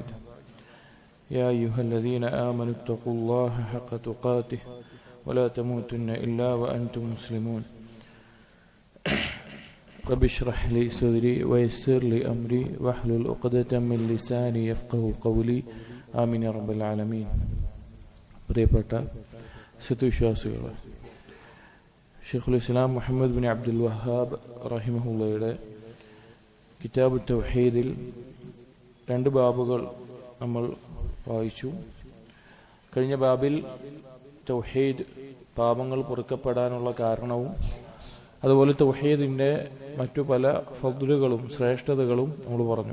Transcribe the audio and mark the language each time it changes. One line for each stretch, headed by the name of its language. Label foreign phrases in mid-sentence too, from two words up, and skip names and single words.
Arabic: يا أيها الذين آمنوا اتقوا الله حق تقاته ولا تموتن إلا وأنتم مسلمون. رب اشرح لي صدري ويسر لي أمري واحلل عقدة من لساني يفقهوا قولي آمين يا رب العالمين.
Malayalam: പ്രിയപ്പെട്ട സത്യവിശ്വാസികൾ, ഷെയ്ഖുൽ ഇസ്ലാം മുഹമ്മദ് ബിൻ അബ്ദുൽ വഹാബ് റഹിമഹുള്ളയുടെ കിതാബ് തൗഹീദിൽ 2 ബാബുകൾ നമ്മൾ വായിച്ചു. കഴിഞ്ഞ ബാബിൽ തൗഹീദ് പാപങ്ങൾ പൊറുക്കപ്പെടാനുള്ള കാരണവും അതുപോലെ തൗഹീദിന്റെ മറ്റു പല ഫദ്ലുകളും ശ്രേഷ്ഠതകളും നമ്മൾ പറഞ്ഞു.